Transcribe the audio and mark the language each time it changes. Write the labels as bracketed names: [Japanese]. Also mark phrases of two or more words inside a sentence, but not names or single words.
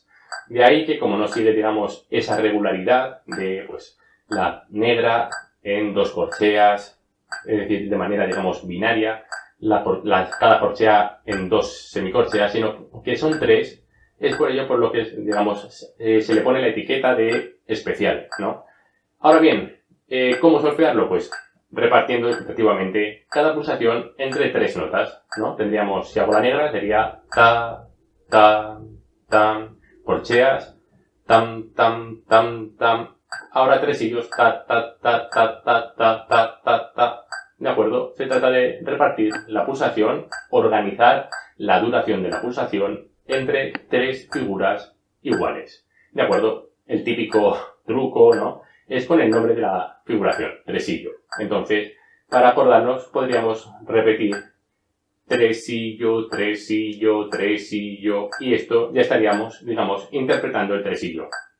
[Spanish] De ahí que, como no sigue, digamos, esa regularidad de, pues, la negra en 2 corcheas, es decir, de manera, digamos, binaria, cada corchea en 2 semicorcheas, sino que son 3, es por ello por lo que, digamos, se le pone la etiqueta de especial, ¿no? Ahora bien, ¿cómo solfearlo? Pues repartiendo equitativamente cada pulsación entre 3 notas, ¿no? Tendríamos, si hago la negra, sería ta, ta, tam, corcheas, tam, tam, tam, tam. Ahora tresillos, ta, ta, ta, ta, ta, ta, ta, ta, ta. ¿De acuerdo? Se trata de repartir la pulsación, organizar la duración de la pulsación entre 3 figuras iguales. ¿De acuerdo? El típico truco, ¿no? Es con el nombre de la figuración, tresillo. Entonces, para acordarnos, podríamos repetir tresillo, tresillo, tresillo, y esto ya estaríamos, digamos, interpretando el tresillo.